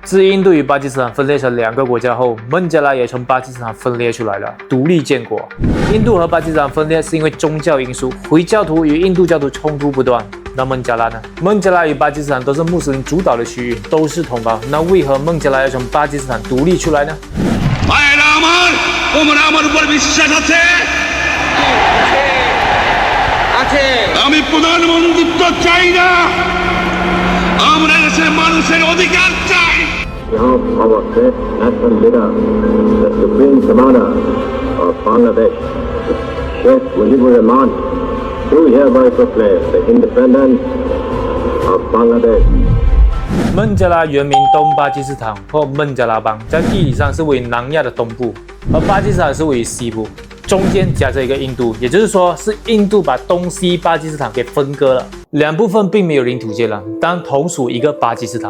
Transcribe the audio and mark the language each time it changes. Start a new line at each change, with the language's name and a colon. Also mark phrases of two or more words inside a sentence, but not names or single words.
Chinese: 自印度与巴基斯坦分裂成两个国家后，孟加拉也从巴基斯坦分裂出来了，独立建国。印度和巴基斯坦分裂是因为宗教因素，回教徒与印度教徒冲突不断。那孟加拉呢？孟加拉与巴基斯坦都是穆斯林主导的区域，都是同胞。那为何孟加拉要从巴基斯坦独立出来呢？
Bangla: আমি প্রধানমন্ত্রিত্ব চাই না, আমরা দেশের মানুষের অধিকার চাই।
English: Behalf of our great national leader, the Supreme Commander of Bangladesh, Sheikh Mujibur Rahman, do hereby proclaim the independence of Bangladesh.
Chinese: 孟加拉原名东巴基斯坦或孟加拉邦，在地理上是位于南亚的东部，而巴基斯坦是位于西部。中间夹着一个印度，也就是说是印度把东西巴基斯坦给分割了，两部分并没有领土接壤，但同属一个巴基斯坦。